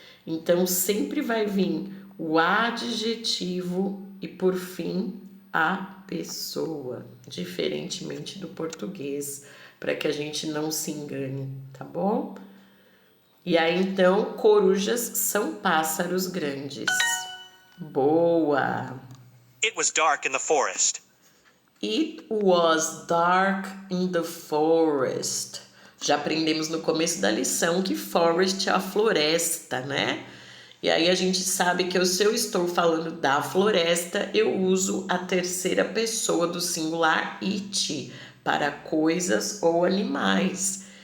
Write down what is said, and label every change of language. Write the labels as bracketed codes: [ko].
[pt] Então, sempre vai vir o adjetivo e, por fim, a pessoa, diferentemente do português, para que a gente não se engane, tá bom? E aí, então, corujas são pássaros grandes. Boa! [en] It was dark in the forest. It was dark in the forest. [pt] Já aprendemos no começo da lição que forest é a floresta, né? E aí a gente sabe que se eu estou falando da floresta, eu uso a terceira pessoa do singular it para coisas ou animais.